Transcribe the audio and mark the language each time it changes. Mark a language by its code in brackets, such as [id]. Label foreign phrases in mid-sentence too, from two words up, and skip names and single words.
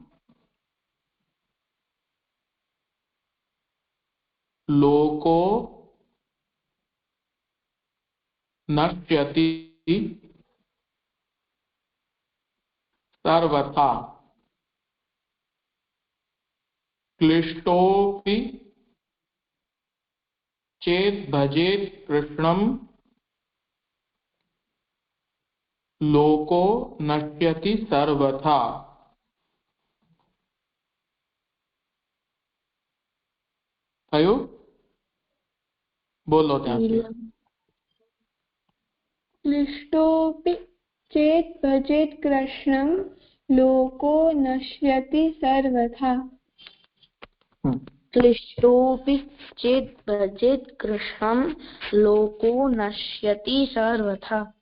[sa] लोको नश्यति सर्वथा क्लिष्टोऽपि चेत् भजेत् कृष्णम् लोको नश्यति सर्वथा। [gu] થયું? બોલો ત્યાંથી। [sa] क्लिष्टोऽपि चेत् भजेत् कृष्णं लोको नश्यति सर्वथा। क्लिष्टोऽपि चेत् भजेत् कृष्णं लोको नश्यति सर्वथा।